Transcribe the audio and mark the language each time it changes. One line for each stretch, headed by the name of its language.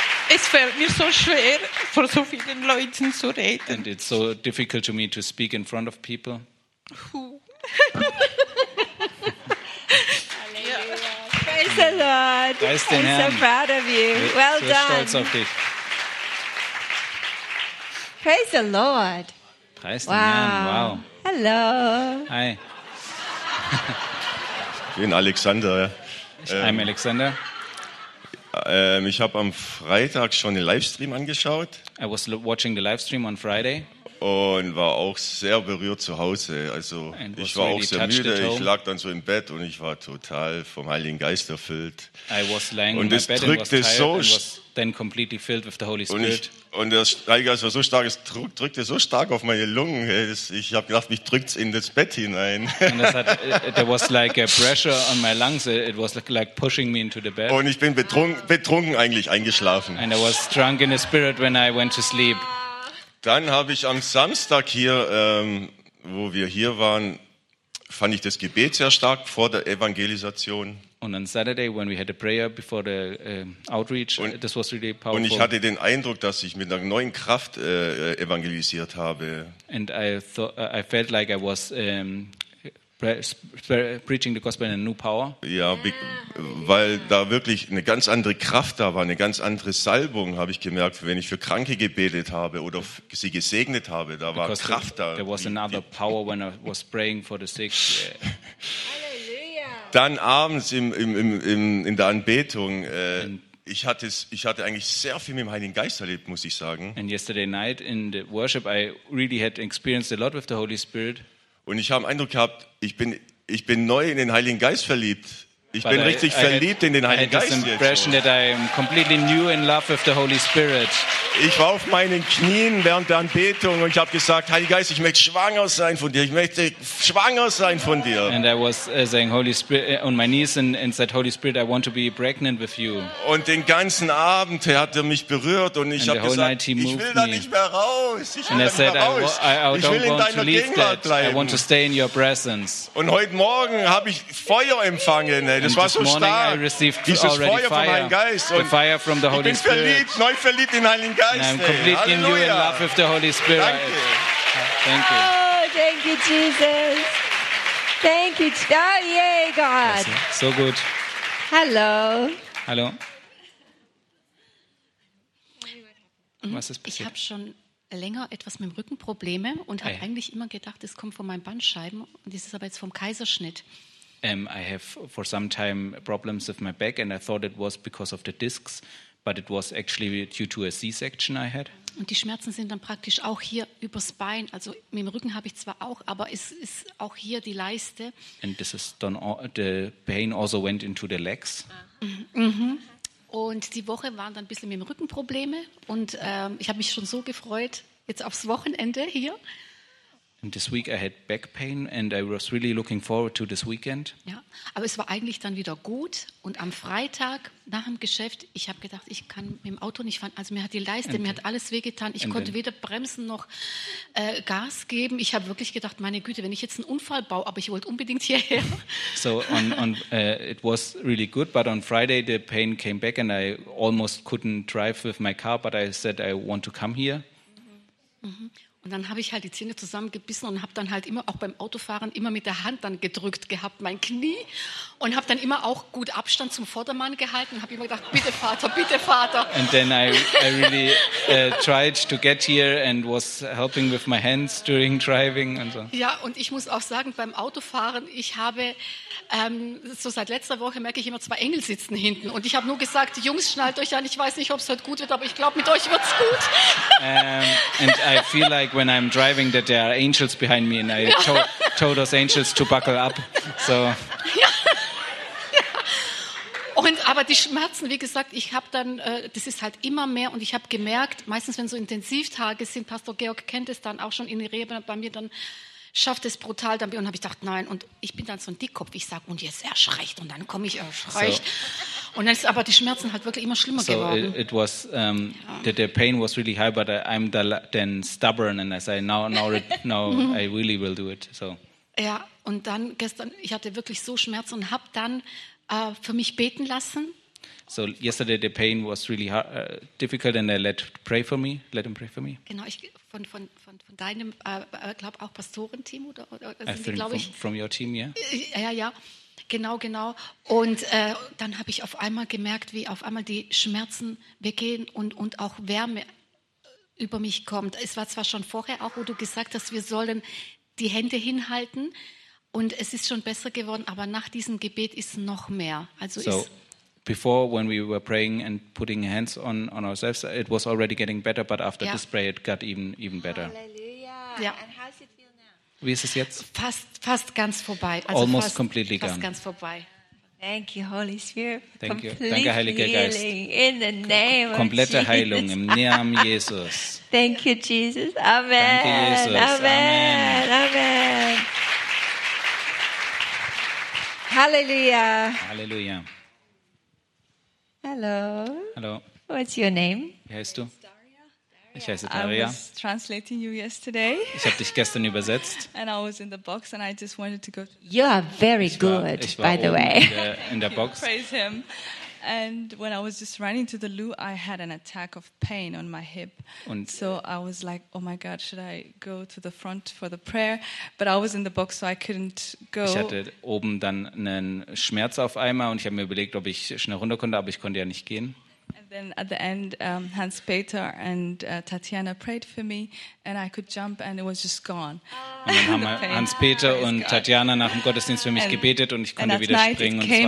German: Es fällt mir so schwer, vor so vielen Leuten zu reden.
English: And it's so difficult to me to speak in front of people. God. Praise the Lord. I'm so proud of you. Well done.
German: Stolz auf dich.
English: Praise the Lord.
German: Preist den Herrn. Wow.
English: Hello. Hi.
German: Ich bin Alexander.
English: I'm Alexander.
German: Ich habe am Freitag schon den Livestream angeschaut.
English: I was watching the livestream on Friday.
German: Und war auch sehr berührt zu Hause. Also ich war auch sehr müde. Ich lag dann so im Bett und ich war total vom Heiligen Geist erfüllt.
English: I was lying in my bed and was tired. Then completely filled with the Holy Spirit.
German: Und der Heilige war so stark, es drückte so stark auf meine Lungen. Ich habe gedacht, mich drückt's in das Bett hinein.
English: There was like a pressure on my lungs. It was like pushing me into the bed.
German: Und ich bin betrunken eigentlich eingeschlafen.
English: And I was drunk in the spirit when I went to sleep.
German: Dann habe ich am Samstag hier, wo wir hier waren, fand ich das Gebet sehr stark vor der Evangelisation. Und
English: on Saturday when we had a prayer before the outreach,
German: und,
English: this was really powerful.
German: Und ich hatte den Eindruck, dass ich mit einer neuen Kraft evangelisiert habe.
English: And I felt like I was preaching the gospel in a new power.
German: Ja, weil da wirklich eine ganz andere Kraft da war, eine ganz andere Salbung, habe ich gemerkt, wenn ich für Kranke gebetet habe oder sie gesegnet habe, da war
English: Because
German: Kraft
English: there,
German: da.
English: There was another power when I was praying for the sick.
German: Dann abends in der Anbetung, ich hatte eigentlich sehr viel mit dem Heiligen Geist erlebt, muss ich sagen.
English: And yesterday night in the worship, I really had experienced a lot with the Holy Spirit.
German: Und ich habe den Eindruck gehabt, ich bin neu in den Heiligen Geist verliebt. Ich bin richtig verliebt in den Heiligen Geist.
English: I had this impression that I am completely new in love with the Holy Spirit.
German: Ich war auf meinen Knien während der Anbetung und ich habe gesagt, Heiliger Geist, ich möchte schwanger sein von dir.
English: And I was saying, Holy Spirit, on my knees and said, Holy Spirit, I want to be pregnant with you.
German: Und den ganzen Abend hat er mich berührt und ich habe gesagt, ich will da nicht mehr raus.
English: I want to stay in your presence.
German: Und heute Morgen habe ich Feuer empfangen. Das war so stark. Dieses Feuer vom Heiligen Geist.
English: The fire from the Holy Spirit.
German: Ich bin verliebt, neu verliebt in Heiligen Geist.
English: And I'm completely new in love with the Holy Spirit. Thank you. Oh, thank you, Jesus. Thank you. Oh, yay, God. So good. Hello.
German: Hallo. Was ist passiert? Ich habe schon länger etwas mit dem Rückenprobleme und habe eigentlich immer gedacht, es kommt von meinen Bandscheiben. Und das ist aber jetzt vom Kaiserschnitt.
English: I have for some time problems with my back and I thought it was because of the discs, but it was actually due to a C-section I had.
German: Und die Schmerzen sind dann praktisch auch hier übers Bein, also mit dem Rücken habe ich zwar auch, aber es ist auch hier die Leiste.
English: And this is done all, the pain also went into the legs. Mm-hmm.
German: Und die Woche waren dann ein bisschen mit dem Rücken Probleme und ich habe mich schon so gefreut, jetzt aufs Wochenende hier.
English: And this week I had back pain and I was really looking forward to this weekend.
German: Ja, aber es war eigentlich dann wieder gut und am Freitag nach dem Geschäft, ich habe gedacht, ich kann mit dem Auto nicht fahren. Also mir hat die Leiste, mir hat alles wehgetan. Ich konnte weder bremsen noch Gas geben. Ich habe wirklich gedacht, meine Güte, wenn ich jetzt einen Unfall baue, aber ich wollte unbedingt hierher.
English: So it was really good, but on Friday the pain came back and I almost couldn't drive with my car, but I said I want to come here. Mhm.
German: Und dann habe ich halt die Zähne zusammengebissen und habe dann halt immer auch beim Autofahren immer mit der Hand dann gedrückt gehabt, mein Knie. Und habe dann immer auch gut Abstand zum Vordermann gehalten und habe immer gedacht, bitte Vater, bitte Vater.
English: And then I really tried to get here and was helping with my hands during driving and so.
German: Ja, und ich muss auch sagen, beim Autofahren, ich habe so seit letzter Woche merke ich immer zwei Engel sitzen hinten. Und ich habe nur gesagt, Jungs, schnallt euch an, ich weiß nicht, ob es heute gut wird, aber ich glaube, mit euch wird es gut.
English: And I feel like when I'm driving that there are angels behind me and I told those angels to buckle up. So.
German: Und, aber die Schmerzen, wie gesagt, ich habe dann, das ist halt immer mehr und ich habe gemerkt, meistens wenn so Intensivtage sind, Pastor Georg kennt es dann auch schon in Rebe, bei mir dann schafft es brutal dann und habe ich gedacht, nein, und ich bin dann so ein Dickkopf, ich sage, und jetzt erschreicht und dann komme ich erschreicht. So. Und dann ist aber die Schmerzen halt wirklich immer schlimmer so geworden.
English: It was, the pain was really high, but I'm then stubborn and I say, now I really will do it. So.
German: Ja, und dann gestern, ich hatte wirklich so Schmerzen und habe dann für mich beten lassen.
English: So yesterday the pain was really hard, difficult and I let him pray for me.
German: Genau, ich von deinem glaube auch Pastorenteam oder glaube ich
English: from your team, yeah.
German: Ja. Genau. Und dann habe ich auf einmal gemerkt, wie auf einmal die Schmerzen weggehen und auch Wärme über mich kommt. Es war zwar schon vorher auch, wo du gesagt hast, wir sollen die Hände hinhalten und es ist schon besser geworden, aber nach diesem Gebet ist noch mehr. Also
English: so, before when we were praying and putting hands on ourselves, it was already getting better, but after this prayer it got even better.
German: Halleluja. Ja. Wie ist es jetzt? Fast ganz vorbei.
English: Also almost completely gone.
German: Fast ganz vorbei.
English: Thank you, Holy Spirit. Thank you.
German: Danke, Heiliger Geist.
English: In the name of Jesus.
German: Komplette Heilung im Namen Jesus.
English: Thank you, Jesus. Amen.
German: Danke, Jesus. Amen. Amen. Halleluja. Halleluja.
English: Hello. Hello. What's your name?
German: Wie heißt du? Ich heiße Daria.
English: I was translating you yesterday.
German: Ich habe dich gestern übersetzt.
English: And I was in the box and I just wanted to go. You are very good, by the way.
German: In der Box.
English: Praise him. And when I was just running to the loo, I had an attack of pain on my hip.
German: Und
English: so I was like, oh my God, should I go to the front for the prayer? But I was in the box, so I couldn't go.
German: Ich hatte oben dann einen Schmerz auf einmal und ich habe mir überlegt, ob ich schnell runter konnte, aber ich konnte ja nicht gehen.
English: Then at the end, Hans Peter and Tatjana prayed for me, and I could jump, and it was just gone.
German: Und dann haben Hans Peter und Tatjana nach dem Gottesdienst für mich gebetet, und ich konnte wieder springen, und es war